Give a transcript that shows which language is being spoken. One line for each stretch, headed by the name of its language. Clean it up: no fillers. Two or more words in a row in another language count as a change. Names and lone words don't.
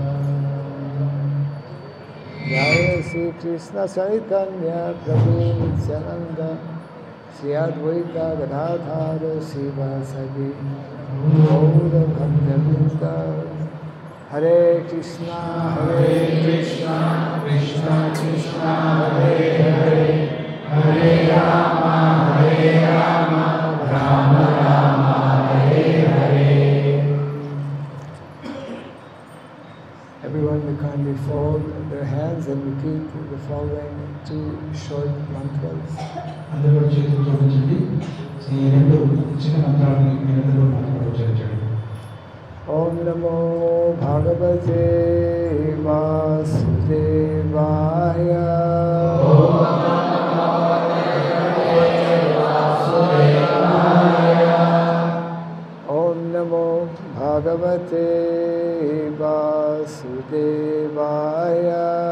Sanskrit: जय श्री कृष्ण चैतन्य प्रभु नित्यानन्द श्री अद्वैत गदाधर श्रीवासादि गौर भक्त वृन्द हरे कृष्ण कृष्ण कृष्ण हरे हरे हरे राम राम राम हरे हरे.
English: Everyone will kindly fold their hands and repeat the following two short mantras.
Telugu: అందరూ చేతులు జోడించండి. ఈ రెండు చిన్న మంత్రాలను మీరందరూ నాతో ఉచ్చరించండి.
Sanskrit: ॐ नमो भगवते वासुदेवाय. ॐ नमो वासुदेवाय. ॐ नमो भगवते वासुदेवाय.